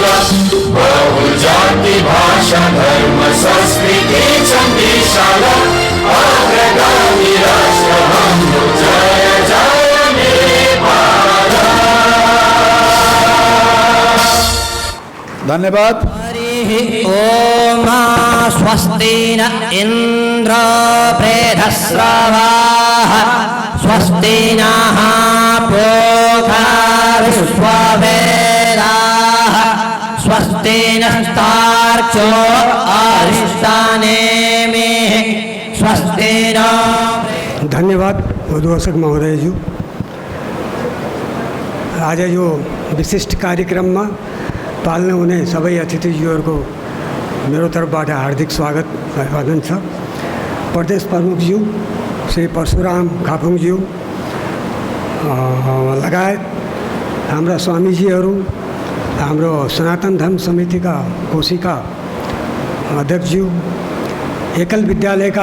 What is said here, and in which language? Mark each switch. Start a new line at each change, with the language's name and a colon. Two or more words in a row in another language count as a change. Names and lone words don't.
Nepali: बहु जाति भाषा धर्म संस्कृति छन् विशाल, अग्रगामी राष्ट्र हाम्रो जय जय नेपाल। धन्यवाद।
Sanskrit: ओम स्वस्ति न इंद्र प्रेधस्रवाः, स्वस्ति नः पूषा विश्ववेदाः, स्वस्ति नस्तार्क्ष्यो अरिष्टानेमिः, स्वस्ति न।
Nepali: धन्यवाद उद्घोषक महोदय जी। आज यो विशिष्ट कार्यक्रम में पाल्न हुने सबै अतिथिज्यूहरूको मेरो तर्फबाट हार्दिक स्वागत अभिवादन छ। प्रदेश प्रमुखज्यू श्री परशुराम खापुङज्यू लगायत हाम्रा स्वामीजीहरू, हाम्रो सनातन धर्म समितिका कोशिका अध्यक्षज्यू, एकल विद्यालयका